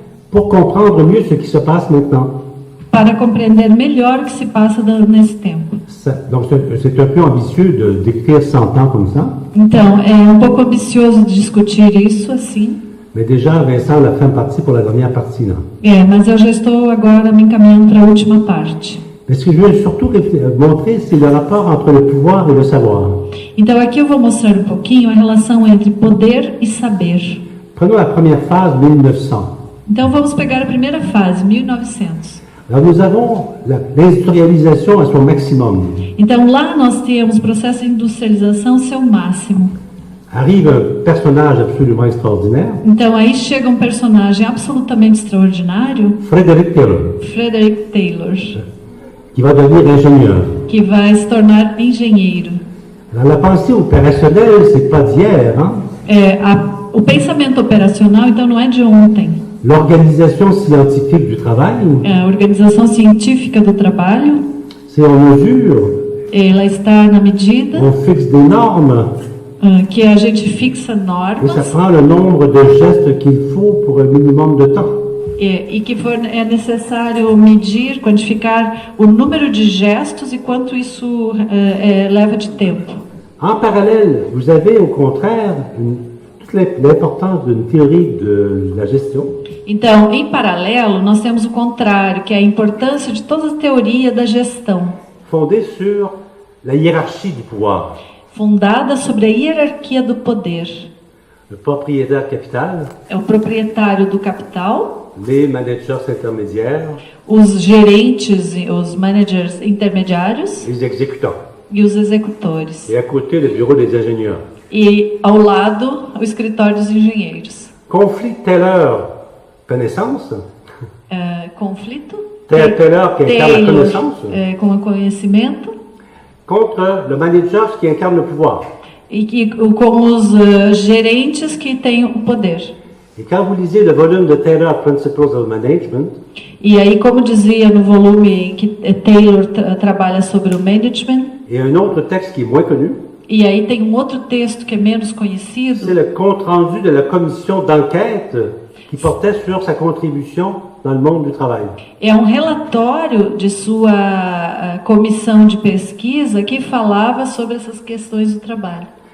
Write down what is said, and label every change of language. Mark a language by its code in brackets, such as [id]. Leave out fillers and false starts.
[fr] pour comprendre mieux ce qui se passe maintenant. [pt] para compreender melhor o que se passa nesse tempo. [fr] Donc c'est un peu ambitieux de décrire 100 ans comme ça, [pt] Então, é um pouco ambicioso de discutir isso assim, [fr] mais déjà Vincent l'a fait en partie pour la dernière partie là. [pt] mas eu já estou agora me encaminhando para a última parte. [fr] Mais ce que je veux surtout montrer, c'est le rapport entre le pouvoir et le savoir. [pt] Então, aqui eu vou mostrar um pouquinho a relação entre poder e saber. [fr] Prenons la première phase, 1900. [pt] Então, vamos pegar a primeira fase, 1900. [fr] Alors nous avons l'industrialisation à son maximum. [pt] Então, lá nós temos o processo de industrialização seu máximo. [fr] Arrive un personnage absolument extraordinaire, [pt] Então, aí chega um personagem absolutamente extraordinário, [fr] Frédéric Taylor, [pt] Frederick Taylor, [fr] qui va devenir ingénieur. [pt] que vai se tornar engenheiro. [fr] Alors, la pensée opérationnelle, c'est pas d'hier, hein? [pt] O pensamento operacional, então, não é de ontem. [fr] L'organisation scientifique du travail, [pt] A organização científica do trabalho, [fr] c'est en mesure, [pt] ela está na medida [fr] on fixe des normes, [pt] que a gente fixa [fr] et ça [pt] normas [fr] prend le nombre de gestes qu'il faut pour un minimum de temps. [pt] E que é necessário medir, quantificar o número de gestos e quanto isso leva de tempo. [fr] En parallèle, vous avez au contraire toute l'importance d'une théorie de la gestion. [pt] Então, em paralelo, nós temos o contrário, que é a importância de toda a teoria da gestão, [fr] Fondée sur la hiérarchie du pouvoir. [pt] fundada sobre a hierarquia do poder. [fr] Le propriétaire capital, [pt] É o proprietário do capital, [fr] les managers intermédiaires, [pt] os gerentes, os managers intermediários [fr] les exécutants. [pt] e os executores. [fr] Et à côté, le bureau des ingénieurs. [pt] E ao lado, o escritório dos engenheiros. [fr] Conflit Taylor-connaissance, [pt] Conflito? [fr] Taylor qui incarne la connaissance, [pt] Com o conhecimento, [fr] contre le manager qui incarne le pouvoir. [pt] e com os gerentes que têm o poder. [fr] Et quand vous lisez le volume de Taylor, Principles of Management, [pt] E aí, como dizia no volume que Taylor trabalha sobre o management, [fr] et un autre texte qui est moins connu, [pt] e aí tem um outro texto que é menos [fr] c'est [pt] conhecido, [fr] le compte-rendu de la commission d'enquête qui portait sur sa contribution dans le monde du travail. [pt] é um relatório de sua comissão de pesquisa que falava sobre essas questões do trabalho.